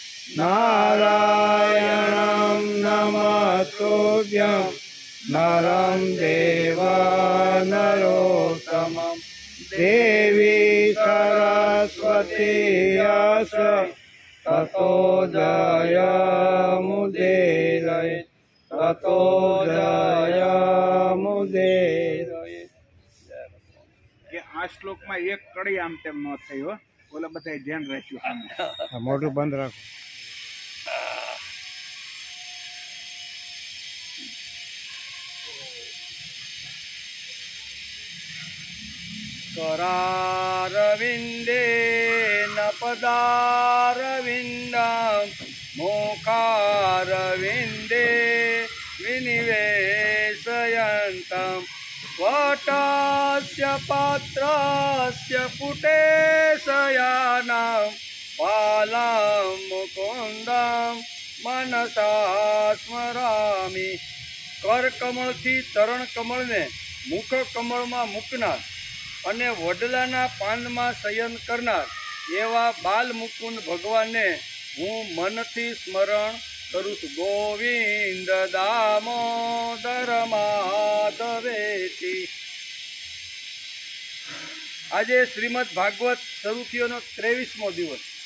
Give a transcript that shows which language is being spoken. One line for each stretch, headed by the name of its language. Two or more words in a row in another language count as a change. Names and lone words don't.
Sanskrit: नारायणं नमस्तुभ्यं नरं देव नरोत्तमं देवी सरस्वती यश ततो जयमुदीरये ततो जयमुदीरये।
Gujarati: કે આ શ્લોકમાં એક કડી આમ તેમ ન થઈ હો, ઓલા બધા ધ્યાન રાખ્યું. મોટું બંધ રાખો.
Sanskrit: करारविन्दे न पदारविन्दं मुखारविन्दे विनिवेशयन्तं वटस्य पात्रस्य पुटे शयानं बालं मुकुन्दं मनसा स्मरामि।
Gujarati: કરકમળથી ચરણકમળને મુખકમળમાં મૂકનાર અને વડલાના પાનમાં શયન કરનાર એવા બાલ મુકુંદ ભગવાનને હું મનથી સ્મરણ કરું છું।
Sanskrit: ગોવિંદ દામોદર માધવેતી।
Gujarati: આજે શ્રીમદ ભાગવત શરૂ થયોનો 23મો દિવસ।